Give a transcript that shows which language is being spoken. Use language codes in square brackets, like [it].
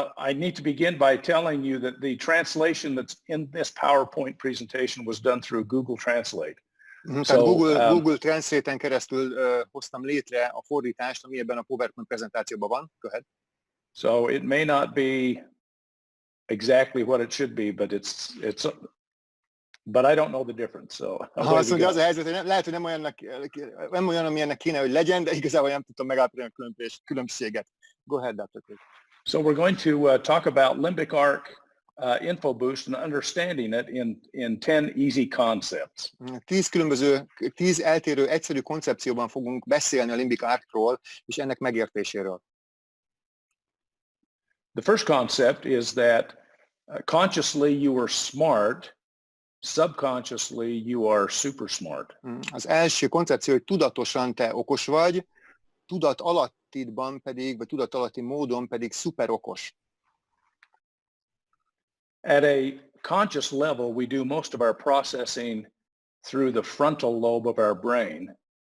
[en] I need to begin by telling you that the translation that's in this PowerPoint presentation was done through Google Translate. [hu] Tehát Google Translate-en keresztül hoztam létre a fordítást, ami ebben a PowerPoint prezentációban van. [en] Go ahead. So it may not be exactly what it should be, but I don't know the difference. So [hu] azt mondja, az a helyzet, hogy lehet, hogy nem olyan, amilyennek kéne, hogy legyen, de igazából nem tudtam megállapítani a különbséget. [en] Go ahead, Dr. Cook. So we're going to talk about Limbic Arc InfoBoost and understanding it in 10 easy concepts. [hu] 10 eltérő, egyszerű koncepcióban fogunk beszélni a Limbic Arcról és ennek megértéséről. [en] The first concept is that consciously you are smart, subconsciously you are super smart. [hu] Az első koncepció, hogy tudatosan te okos vagy, tudat alattidban pedig, vagy tudat alatti módon pedig szuper okos. [en] At a conscious level, we do most of our processing through the frontal lobe of our brain.